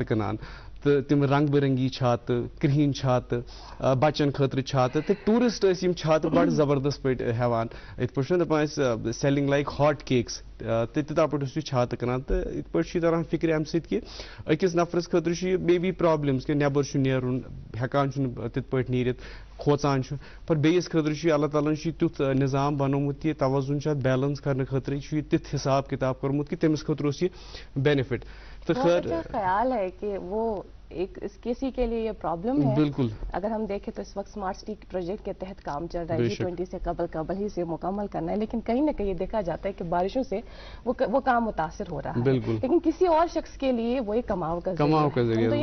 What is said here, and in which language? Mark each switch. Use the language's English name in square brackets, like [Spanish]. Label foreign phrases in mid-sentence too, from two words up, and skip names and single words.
[Kashmiri] کٕنان تہٕ تِم رنگ برنگی چھاتہٕ کرٛہِنۍ چھاتہٕ بچن خٲطرٕ چھاتہٕ تہٕ ٹوٗرِسٹ ٲسۍ یِم چھاتہٕ بڑٕ زبردست پٲٹھۍ ہٮ۪وان یِتھ پٲٹھۍ چھُنہ دپان أسۍ [English] selling like hot cakes [Kashmiri] تہٕ تِتھا پٲٹھۍ اوس یہِ چھاتہٕ کٕنان تہٕ یِتھ پٲٹھۍ چھُ یہِ تران فِکرِ اَمہِ سۭتۍ کہِ أکِس نفرس خٲطرٕ چھُ یہِ [English] maybe problems [Kashmiri] کہِ نٮ۪بر چھُ نیرُن ہٮ۪کان چھُنہٕ تِتھ پٲٹھۍ نیٖرِتھ کھوژان چھُ پر بیٚیِس خٲطرٕ چھُ یہِ اللہ تعالیٰ ہن چھُ یہِ تیُتھ نظام بنومُت یہِ توازُن چھُ اتھ بیلنس کرنہٕ خٲطرٕ چھُ یہِ تیُتھ حساب کِتاب کوٚرمُت کہِ تٔمِس خٲطرٕ اوس یہِ بینِفٹ تہٕ خٲر [Urdu] خیال ہے کہ وہ ایک کسی کے لیے یہ پرابلم ہے بالکل اگر ہم دیکھیں تو اس وقت [English] smart city project [Urdu] کے تحت کام چل رہا ہے G20 سے قبل ہی سے مکمل کرنا ہے لیکن کہیں نہ کہیں دیکھا جاتا ہے کہ بارشوں سے وہ کام متاثر ہو رہا ہے لیکن کسی اور شخص کے لیے وہ ایک کماؤ کا ذریعہ ہے.